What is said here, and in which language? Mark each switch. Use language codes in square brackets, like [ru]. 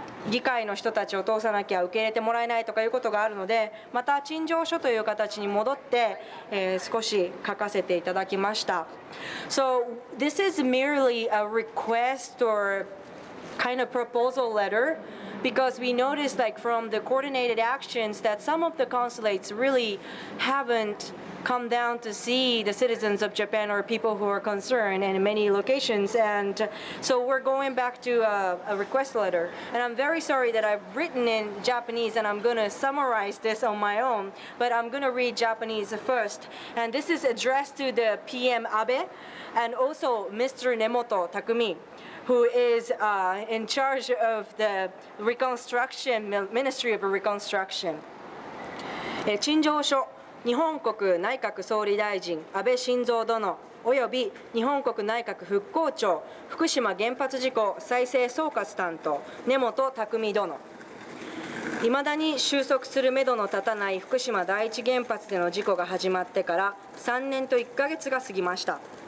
[ja] 議会の人たちを通さなきゃ受け入れてもらえないとかいうことがあるので、また陳情書という形に戻って、少し書かせていただきました。 [en] So this is merely a request or kind of proposal letter, because we noticed, like, from the coordinated actions that some of the consulates really haven't come down to see the citizens of Japan or people who are concerned in many locations, and so we're going back to a request letter. And I'm very sorry that I've written in Japanese and I'm going to summarize this on my own, but I'm going to read Japanese first. And this is addressed to the PM Abe and also Mr. Nemoto Takumi, who is in charge of the Reconstruction, Ministry of Reconstruction. [ja] 陳情書、日本国内閣総理大臣安倍晋三殿および日本国内閣復興庁福島原発事故再生総括担当根本匠殿、いまだに収束するめどの立たない福島第一原発での事故が始まってから3年と1ヶ月が過ぎました。